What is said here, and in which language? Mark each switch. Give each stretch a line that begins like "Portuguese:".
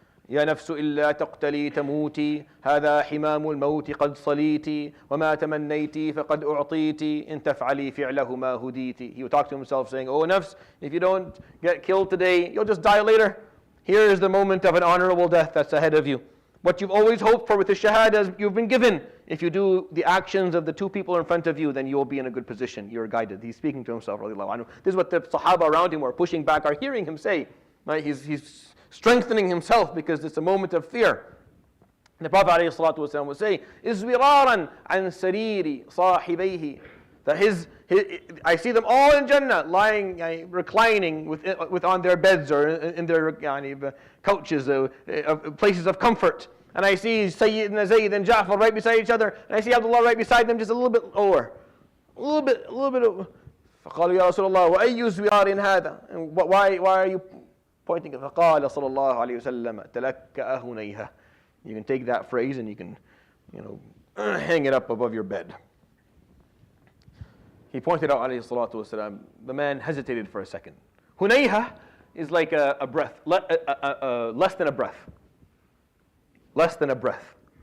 Arabic: يا نفس إلا تقتلي تموتي هذا حمام الموت قد صليتي وما تمنيتي فقد أعطيتي إن تفعلي فعله ما هديتي.
English: He would talk to himself saying, "Oh nafs, if you don't get killed today, you'll just die later. Here is the moment of an honorable death that's ahead of you. What you've always hoped for with the shahadas, you've been given. If you do the actions of the two people in front of you, then you will be in a good position. You're guided." He's speaking to himself, radiallahu anhu. This is what the Sahaba around him were pushing back, are hearing him say. Right? He's strengthening himself because it's a moment of fear. And the Prophet ﷺ would say, "Izwiraran an sariri sahibayhi." That I see them all in Jannah, lying, reclining with on their beds or in their couches, places of comfort. And I see Sayyidina Zayd and Ja'far right beside each other, and I see Abdullah right beside them, just a little bit lower, a little bit.
Arabic: فقالوا يا رسول الله وأي زوار هذا?
English: And why are you pointing?
Arabic: فقال صلى الله عليه وسلم تلكأ هنيها.
English: You can take that phrase and you can, hang it up above your bed. He pointed out, alayhi salatu wasalam, the man hesitated for a second. Hunayha is like a breath, less than a breath. Less than a breath.